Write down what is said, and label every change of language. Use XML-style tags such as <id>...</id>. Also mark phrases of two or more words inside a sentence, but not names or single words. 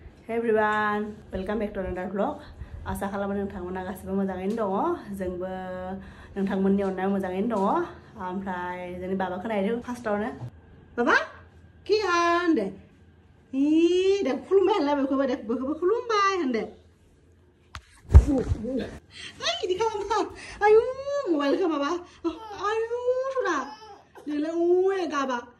<en>Hey everyone, welcome back to another vlog.</en> <brx>Asa खालामो नोंथांमोना गासिबो मोजाङैनो दङ जोंबो नोंथांमोननि अननायाव मोजाङैनो दङ ओमफ्राय जोंनि बाबाखौ नायदो फार्स्टआवनो बाबा कि होनदे दे खुलुमबाय होनलाय बेखौबो खुलुमबाय होनदे इदि खालामा आयु मबाइलखौ माबा आयु सुरा नोंलाय ओइ गाबा</brx>